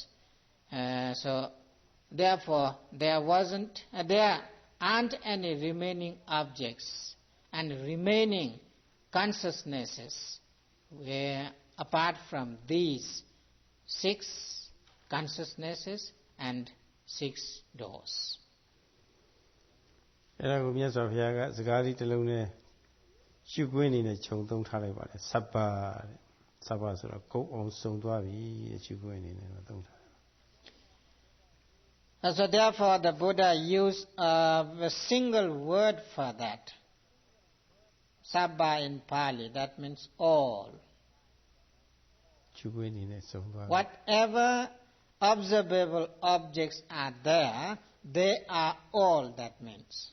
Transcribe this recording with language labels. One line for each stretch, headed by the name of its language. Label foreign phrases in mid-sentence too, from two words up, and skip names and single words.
English: So therefore, there aren't any remaining objects and remaining consciousnesses apart from these 6 consciousnesses and 6 doors.
Burmese: အဲ့ဒါကိုမြတ်စွာဘုရားကစကားလေးတစ်လုံးနဲ့ရှုခွင့်အနေနဲ့ခြုံသုံးထားလိုက်ပါတယ်စပ္ပတဲ့စပ္ပဆိုတော့ကုတ်အောင်စုံသွားပြီရှုခွင့်အနေနဲ့သုံးထား
English: So therefore the Buddha used a single word for that. Sabba in Pali, that means all. Whatever observable objects are there, they are all, that means.